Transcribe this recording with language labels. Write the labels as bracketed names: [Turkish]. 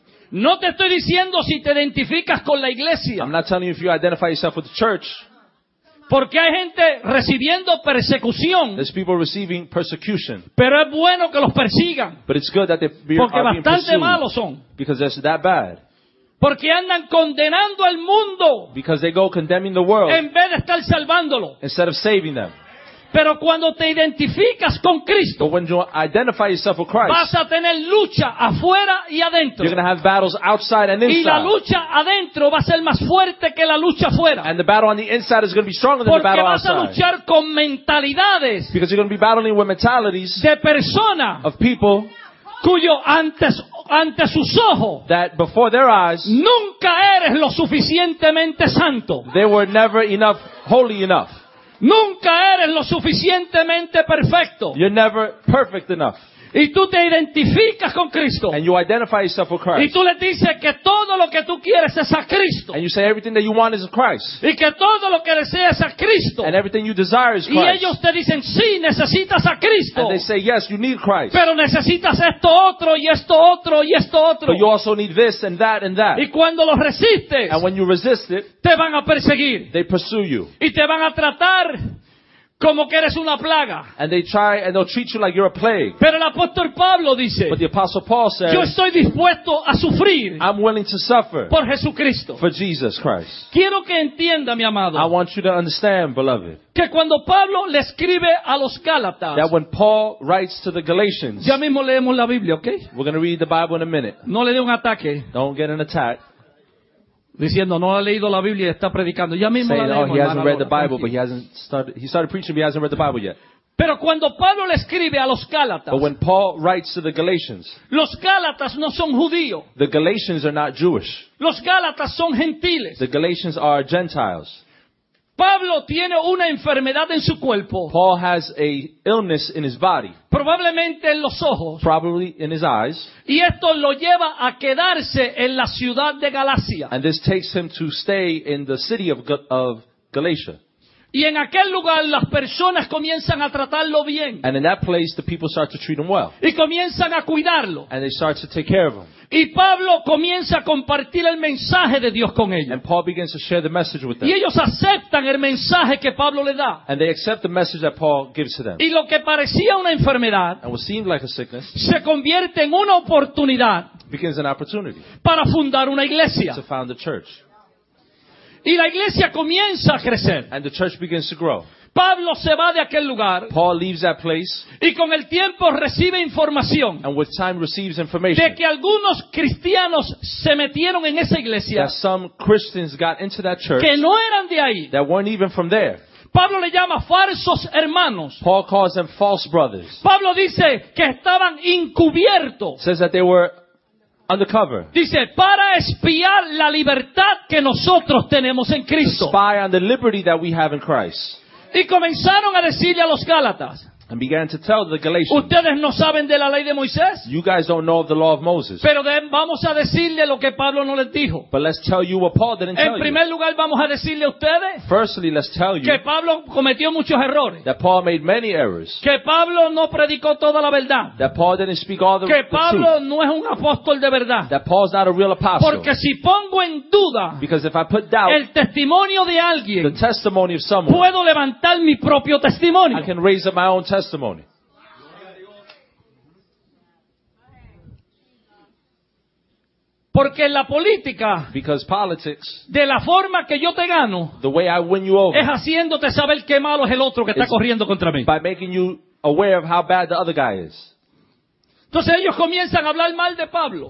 [Spanish] No te estoy diciendo si te identificas con la iglesia. [English] I'm not telling you if you identify yourself with the church. [Spanish] Porque hay gente recibiendo persecución. [English] There's people receiving persecution. [Spanish] Pero es bueno que los persigan. [English] But it's good that they are being pursued. [Spanish] Porque bastante malos son. [English] Because they're that bad. [Spanish] Porque andan condenando al mundo. [English] Because they go condemning the world. [Spanish] En vez de estar salvándolo. [English] Instead of saving them. [Spanish] Pero cuando te identificas con Cristo, [English] but when you identify yourself with Christ, [Spanish] vas a tener lucha afuera y adentro. [English] You're going to have battles outside and inside. [Spanish] Y la lucha adentro va a ser más fuerte que la lucha afuera. [English] And the battle on the inside is going to be stronger than the battle outside. [Spanish] Porque vas a luchar con mentalidades. [English] Because you're going to be battling with mentalities. [Spanish] De persona. [English] Of people. [Spanish] Cuyo antes ante sus ojos, [English] that before their eyes, [Spanish] nunca eres lo suficientemente santo. [English] They were never enough, holy enough. [Spanish] Nunca eres lo suficientemente perfecto. [English] You're never perfect enough. [Spanish] Y tú te identificas con Cristo. [English] And you identify yourself with Christ. [Spanish] Y tú le dices que todo lo que tú quieres es a Cristo. [English] And you say everything that you want is Christ. [Spanish] Y que todo lo que deseas es a Cristo. [English] And everything you desire is Christ. [Spanish] Y ellos te dicen, sí, necesitas a Cristo. [English] And they say, yes, you need Christ. [Spanish] Pero necesitas esto otro y esto otro y esto otro. [English] But you also need this and that and that. [Spanish] Y cuando lo resistes, [English] and when you resist it, [Spanish] te van a perseguir. [English] They pursue you. [Spanish] Y te van a tratar como que eres una plaga. [English] And they try and they'll treat you like you're a plague. [Spanish] Pero el apóstol Pablo dice, [English] but the apostle Paul says, [Spanish] yo estoy dispuesto a sufrir, [English] I'm willing to suffer, [Spanish] por Jesucristo, [English] for Jesus Christ. [Spanish] Quiero que entienda, mi amado, [English] I want you to understand, beloved, [Spanish] que cuando Pablo le escribe a los Gálatas, [English] that when Paul writes to the Galatians, [Spanish] ya mismo leemos la Biblia, okay? [English] We're going to read the Bible in a minute. [Spanish] No le dé un ataque. [English] Don't get an attack. [Spanish] Diciendo, no ha leído la Biblia y está predicando. Ya mismo [English] saying, [Spanish] la leemos, [English] oh, he hasn't read the Bible, but he started preaching, but he hasn't read the Bible yet. [Spanish] Pero cuando Pablo le escribe a los Gálatas, [English] but when Paul writes to the Galatians, [Spanish] los Gálatas no son judíos. [English] The Galatians are not Jewish. [Spanish] Los Gálatas son gentiles. [English] The Galatians are Gentiles. [Spanish] Pablo tiene una enfermedad en su cuerpo. [English] Paul has a illness in his body. [Spanish] Probablemente en los ojos. [English] Probably in his eyes. [Spanish] Y esto lo lleva a quedarse en la ciudad de Galacia. [English] And this takes him to stay in the city of Galatia. [Spanish] Y en aquel lugar las personas comienzan a tratarlo bien. [English] And in that place the people start to treat him well. [Spanish] Y comienzan a cuidarlo. [English] And they start to take care of him. [Spanish] Y Pablo comienza a compartir el mensaje de Dios con ellos. [English] And Paul begins to share the message with them. [Spanish] Y ellos aceptan el mensaje que Pablo le da. [English] And they accept the message that Paul gives to them. [Spanish] Y lo que parecía una enfermedad, [English] and what seemed like a sickness, [Spanish] se convierte en una oportunidad, [English] becomes an opportunity, [Spanish] para fundar una iglesia. [English] To found a church. [Spanish] Y la iglesia comienza a crecer. [English] And the church begins to grow. [Spanish] Pablo se va de aquel lugar. [English] Paul leaves that place. [Spanish] Y con el tiempo recibe información. [English] And with time receives information. [Spanish] De que algunos cristianos se metieron en esa iglesia. [English] That some Christians got into that church. [Spanish] Que no eran de ahí. [English] That weren't even from there. [Spanish] Pablo le llama falsos hermanos. [English] Paul calls them false brothers. [Spanish] Pablo dice que estaban encubiertos. [English] Says that they were undercover. [Spanish] Dice, para espiar la libertad que nosotros tenemos en Cristo. [English] To spy on the liberty that we have in Christ. [Spanish] Y comenzaron a decirle a los Gálatas. [English] And began to tell the Galatians. [Spanish] Ustedes no saben de la ley de Moisés. [English] You guys don't know of the law of Moses. [Spanish] Pero vamos a decirle lo que Pablo no les dijo. [English] But let's tell you what Paul didn't tell [Spanish] you. En primer lugar vamos a decirle a ustedes. [English] Firstly, let's tell you. [Spanish] Que Pablo cometió muchos errores. [English] That Paul made many errors. [Spanish] Que Pablo no predicó toda la verdad. [English] That Paul didn't speak all the truth. [Spanish] Que Pablo no es un apóstol de verdad. [English] That Paul's not a real apostle. [Spanish] Porque si pongo en duda. [English] Because if I put doubt. [Spanish] El testimonio de alguien. [English] The testimony of someone. [Spanish] Puedo levantar mi propio testimonio. [English] I can raise up my own testimony. [Spanish] Porque la política, [English] because politics, [Spanish] de la forma que yo te gano, [English] the way I win you over, [Spanish] es haciéndote saber qué malo es el otro que está corriendo contra mí. [English] By making you aware of how bad the other guy is. [Spanish] Entonces ellos comienzan a hablar mal de Pablo.